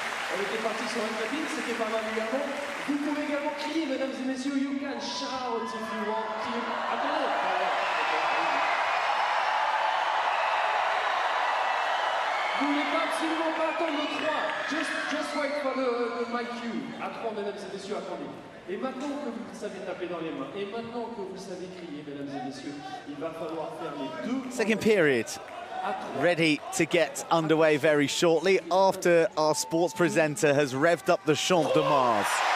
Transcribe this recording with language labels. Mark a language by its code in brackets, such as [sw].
[fr] On était parti sur une cabine, c'était pas mal également. Vous pouvez également crier, mesdames et messieurs, [en] you can shout if you want to. [fr] Attendez, vous voulez pas absolument pas attendre le 3. [en] Just wait for the mic cue. [fr] À 3, mesdames et messieurs, attendez. Et maintenant que vous savez taper dans les mains, et maintenant que vous savez crier, mesdames et messieurs, il va falloir faire les 2. [en] Second period ready to get underway very shortly after our sports presenter has revved up the Champ de Mars.